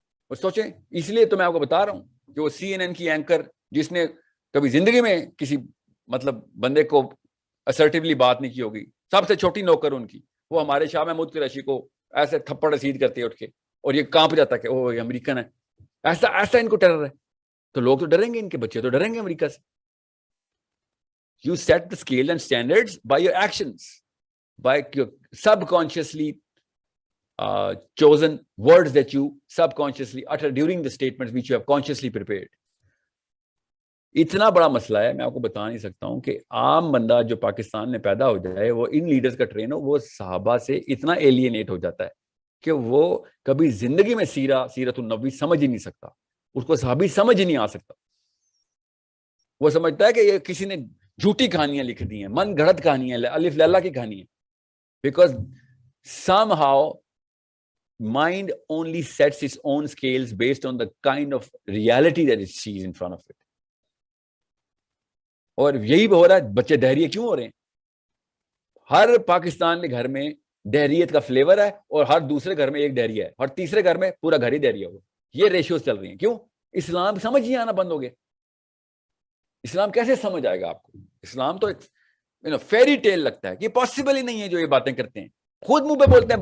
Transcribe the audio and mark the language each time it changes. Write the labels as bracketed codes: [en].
[ur] اور سوچیں، اس لیے تو میں آپ کو بتا رہا ہوں کہ وہ CNN کی اینکر جس نے کبھی زندگی میں کسی بندے کو اسرٹیولی بات نہیں کی ہوگی، سب سے چھوٹی نوکر ان کی، وہ ہمارے شاہ محمود قریشی کو ایسے تھپڑ رسید کرتے اٹھ کے، اور یہ کانپ جاتا کہ وہ امریکن ہے. ایسا ان کو ٹیرر ہے. تو لوگ تو ڈریں گے، ان کے بچے تو ڈریں گے امریکہ سے. [en] You set the scale and standards by your actions, by your subconsciously chosen words that you subconsciously utter during the statements which you have consciously prepared. [ur] اتنا بڑا مسئلہ ہے، میں آپ کو بتا نہیں سکتا ہوں کہ عام بندہ جو پاکستان میں پیدا ہو جائے، وہ ان لیڈرز کا ٹرین ہو، وہ صحابہ سے اتنا ایلینیٹ ہو جاتا ہے کہ وہ کبھی زندگی میں سیرت النبی سمجھ ہی نہیں سکتا، اس کو صحابی سمجھ ہی نہیں آ سکتا. وہ سمجھتا ہے کہ یہ کسی نے جھوٹی کہانیاں لکھ دی ہیں، من گھڑت کہانیاں، الف لیلا کی کہانی ہے. [en] Because somehow mind only sets its own scales based on the kind of reality that it sees in front of it. [ur] اور یہی ہو رہا ہے. بچے دہریے کیوں ہو رہے ہیں؟ ہر پاکستان کے گھر میں دہریت کا فلیور ہے، اور ہر دوسرے گھر میں ایک دہریہ ہے، اور تیسرے گھر میں پورا گھر ہی دہریہ ہوا. یہ ریشیوز چل رہی ہیں. کیوں؟ اسلام سمجھ ہی آنا بند ہو گیا. اسلام کیسے سمجھ آئے گا آپ کو؟ اسلام تو ایک فیری ٹیل لگتا ہے کہ پاسبل ہی نہیں ہے جو یہ باتیں کرتے ہیں. خود منہ پہ بولتے ہیں.